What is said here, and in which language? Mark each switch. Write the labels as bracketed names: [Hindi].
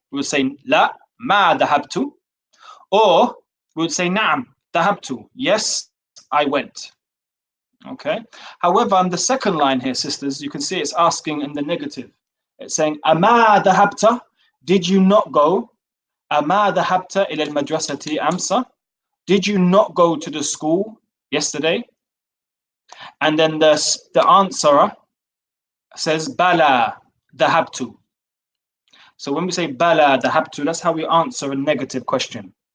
[English] We would say [Arabic] لا ما ذهبت. [English] Or we would say [Arabic] نعم ذهبت. [English] Yes, I went. Okay. However, on the second line here, sisters, you can see it's asking in the negative. It's saying [Arabic] أما ذهبت? [English] Did you not go? [Arabic] أما ذهبت إلى المدرسة أمس? [English] Did you not go to the school yesterday? And then the answerer says [Arabic] بلى ذهبت. [English] So when we say [Arabic] بلى ذهبت, [English] that's how we answer a negative question.